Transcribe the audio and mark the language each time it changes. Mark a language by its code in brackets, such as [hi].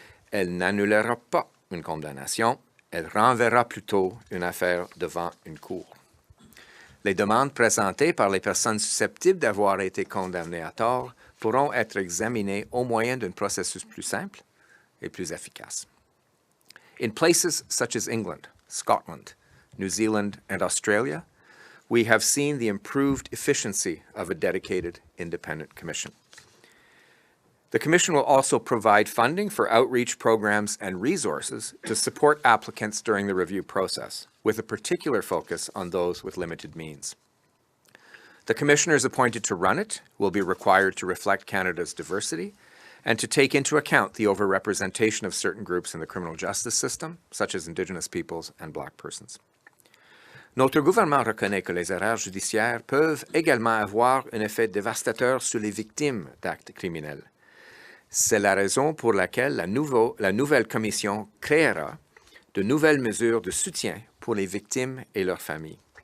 [fr] Elle n'annulera pas une condamnation, elle renverra plutôt une affaire devant une cour. Les demandes présentées par les personnes susceptibles d'avoir été condamnées à tort pourront être examinées au moyen d'un processus plus simple et plus efficace. [en] In places such as England, Scotland, New Zealand, and Australia, we have seen the improved efficiency of a dedicated independent commission. The Commission will also provide funding for outreach programs and resources to support applicants during the review process, with a particular focus on those with limited means. The commissioners appointed to run it will be required to reflect Canada's diversity and to take into account the overrepresentation of certain groups in the criminal justice system, such as Indigenous peoples and Black persons. [fr] Notre gouvernement reconnaît que les erreurs judiciaires peuvent également avoir un effet dévastateur sur les victimes d'actes criminels. C'est la raison pour laquelle la nouvelle commission créera de nouvelles mesures de soutien pour les victimes et leurs familles.